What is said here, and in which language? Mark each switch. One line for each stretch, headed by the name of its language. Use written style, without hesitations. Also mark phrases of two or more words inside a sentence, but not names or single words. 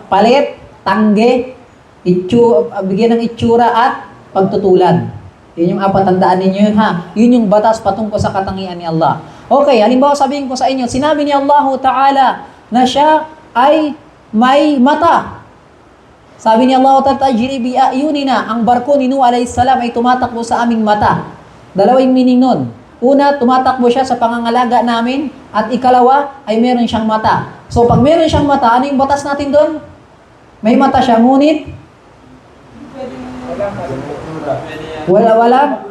Filipino: Palit, tangge, bigyan ng itsura at pagtutulan. Yun yung 4, tandaan ninyo yun ha. Yun yung batas patungkol sa katangian ni Allah. Okay, halimbawa sabihin ko sa inyo, sinabi ni Allah Ta'ala na siya ay may mata. Sabi ni Allah Ta'ala,
Arabic: tajri bi ayunina,
Filipino: ang barko ni Nuh
Arabic: alayhis salam
Filipino: ay tumatakbo sa aming mata. Dalawang meaning nun. Una, tumatakbo siya sa pangangalaga namin, at ikalawa ay meron siyang mata. So pag meron siyang mata, ano yung batas natin doon? May mata siya, ngunit wala.